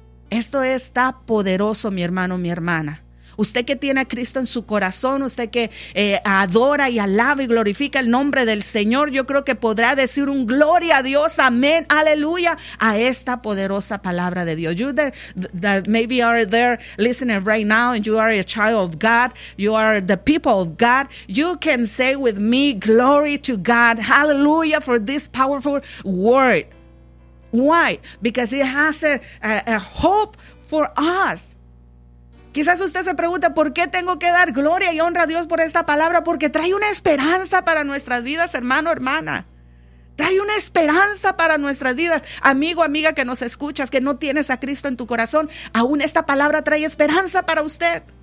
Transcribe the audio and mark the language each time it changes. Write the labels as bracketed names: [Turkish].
[Spanish] Esto está poderoso, mi hermano, mi hermana. Usted que tiene a Cristo en su corazón, usted que adora y alaba y glorifica el nombre del Señor, yo creo que podrá decir un gloria a Dios, amén, aleluya, a esta poderosa palabra de Dios. [English] You that maybe are there listening right now, and you are a child of God, you are the people of God, you can say with me, glory to God, hallelujah, for this powerful word. Why? Because it has a hope for us. [Spanish] Quizás usted se pregunta, ¿por qué tengo que dar gloria y honra a Dios por esta palabra? Porque trae una esperanza para nuestras vidas, hermano, hermana. Trae una esperanza para nuestras vidas. Amigo, amiga que nos escuchas, que no tienes a Cristo en tu corazón, aún esta palabra trae esperanza para usted.